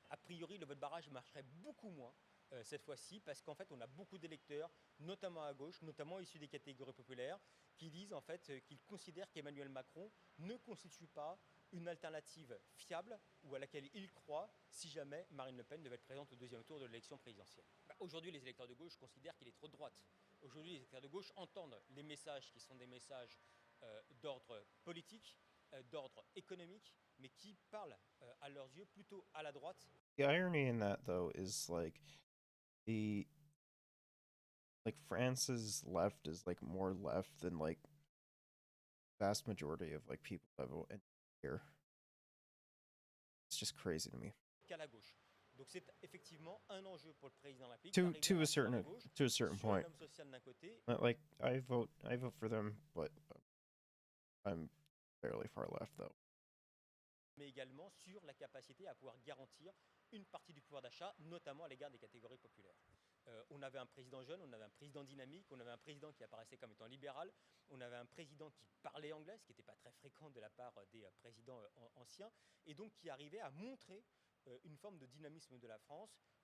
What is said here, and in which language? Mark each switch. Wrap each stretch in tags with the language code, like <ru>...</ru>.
<fr>A priori, le vote barrage marcherait beaucoup moins cette fois-ci, parce qu'en fait, on a beaucoup d'électeurs, notamment à gauche, notamment issus des catégories populaires, qui disent en fait qu'ils considèrent qu'Emmanuel Macron ne constitue pas une alternative fiable ou à laquelle ils croient si jamais Marine Le Pen devait être présente au deuxième tour de l'élection présidentielle. Aujourd'hui, les électeurs de gauche considèrent qu'il est trop de droite. Aujourd'hui, les électeurs de gauche entendent les messages qui sont des messages d'ordre politique, d'ordre économique, mais qui parlent à leurs yeux plutôt à la droite.</fr> <en>The irony in that, though, is like France's left is like more left than like vast majority of like people that vote here. It's just crazy to me.</en> <fr>Qu'à la gauche. Donc c'est effectivement un enjeu pour le président de la République.</fr> <en>To a certain point. Like I vote for them, but I'm fairly far left though.</en> <fr>Mais également sur la capacité à pouvoir garantir une partie du pouvoir d'achat, notamment à l'égard des catégories populaires. On avait un président jeune, on avait un président dynamique, on avait un président qui apparaissait comme étant libéral, on avait un président qui parlait anglais, ce qui n'était pas très fréquent de la part des présidents anciens, et donc qui arrivait à montrer une forme de dynamisme de la France.</fr>